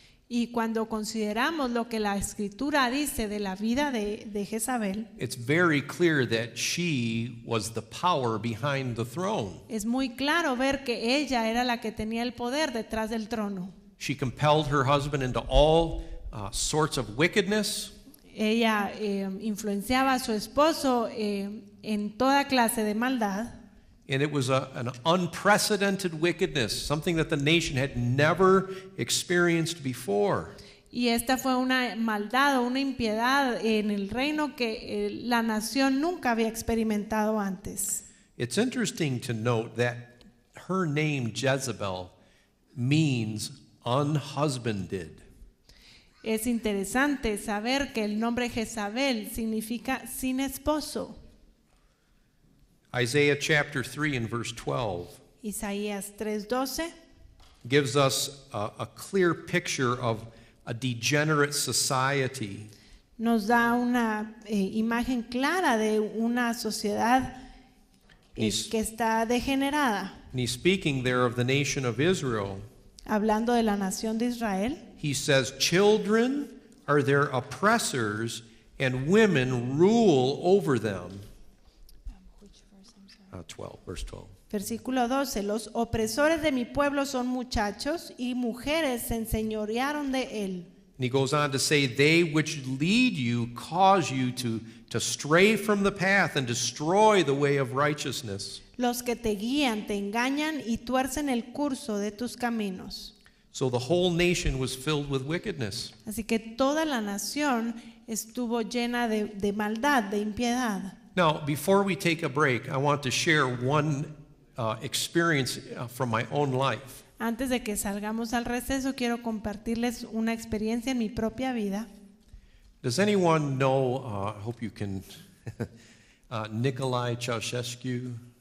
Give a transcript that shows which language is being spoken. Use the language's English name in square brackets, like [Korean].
[Spanish] Y cuando consideramos lo que la Escritura dice de la vida de Jezabel, [English] it's very clear that she was the power behind the throne. [Spanish] es muy claro ver que ella era la que tenía el poder detrás del trono. [English] She compelled her husband into all sorts of wickedness. [Spanish] Ella influenciaba a su esposo en toda clase de maldad. [English] And it was an unprecedented wickedness, something that the nation had never experienced before. [Spanish] Y esta fue una maldad o una impiedad en el reino que la nación nunca había experimentado antes. [English] It's interesting to note that her name, Jezebel, means unhusbanded. [Spanish] Es interesante saber que el nombre Jezabel significa sin esposo. [English] Isaiah chapter 3 and verse 12 [Spanish] Isaías 3:12 [English] gives us a clear picture of a degenerate society. [Spanish] nos da una imagen clara de una sociedad que está degenerada. [English] And he's speaking there of the nation of Israel. [Spanish] Hablando de la nación de Israel, [English] He says, children are their oppressors and women rule over them. 12, verse 12. [Spanish] versículo 12, los opresores de mi pueblo son muchachos y mujeres se enseñorearon de él. [English] And he goes on to say, they which lead you cause you to stray from the path and destroy the way of righteousness. [Spanish] Los que te guían te engañan y tuercen el curso de tus caminos. [English] So the whole nation was filled with wickedness. [Spanish] Así que toda la nación estuvo llena de maldad, de impiedad. [English] Now, before we take a break, I want to share one experience from my own life. [Spanish] Antes de que salgamos al receso, quiero compartirles una experiencia en mi propia vida. [English] Does anyone know, I hope you can, Nicolae Ceausescu?